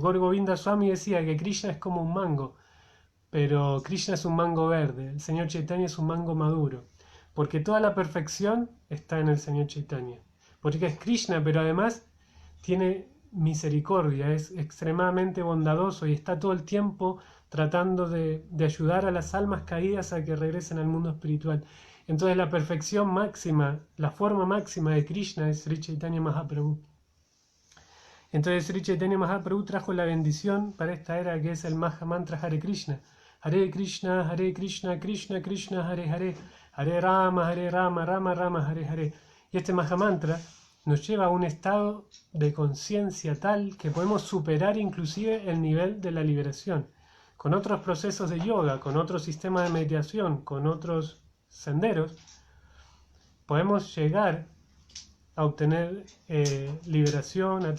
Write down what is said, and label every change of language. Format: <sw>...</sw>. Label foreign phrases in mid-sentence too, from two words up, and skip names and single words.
<es>Gaur Govinda Swami decía que Krishna es como un mango, pero Krishna es un mango verde, el señor Chaitanya es un mango maduro, porque toda la perfección está en el señor Chaitanya, porque es Krishna, pero además tiene misericordia, es extremadamente bondadoso y está todo el tiempo tratando de ayudar a las almas caídas a que regresen al mundo espiritual. Entonces la perfección máxima, la forma máxima de Krishna es Sri Chaitanya Mahaprabhu. Entonces Sri Chaitanya Mahaprabhu trajo la bendición para esta era, que es el Maha Mantra Hare Krishna.</es> <sa>Hare Krishna, Krishna Krishna, Hare Hare, Hare Rama, Rama Rama, Hare Hare.</sa> <es>Y este Maha Mantra nos lleva a un estado de conciencia tal que podemos superar inclusive el nivel de la liberación. Con otros procesos de yoga, con otro sistema de meditación, con otros senderos, podemos llegar a obtener liberación, a</es>